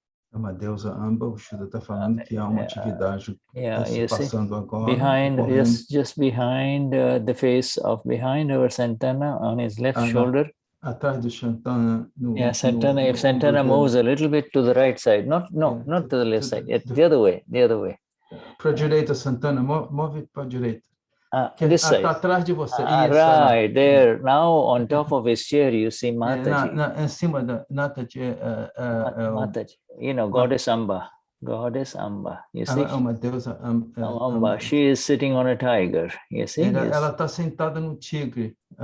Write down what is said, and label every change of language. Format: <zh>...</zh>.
<pt>Uma deusa Amba, o Shuddha está falando que há uma atividade se passando agora.</pt> <en>Just behind the face of, behind our Santana, on his left shoulder.</en> <pt>Atrás de Santana.</pt> <en>Santana. If Santana moves a little bit to the right side, not to the left side, the other way.</en> <pt>Para a direita, Santana, move para a direita.</pt> <en>This side.</en> <pt>Está atrás de você.</pt> <en>Right there. Now on top of his chair, you see Mataji.</en> <pt>Em cima da Mataji.</pt> <en>Mataji. Goddess Amba. Goddess Amba. You see?</en> <pt>Uma deusa Amba.</pt> <en>She is sitting on a tiger. You see?</en> <pt>Ela está sentada no tigre.</pt>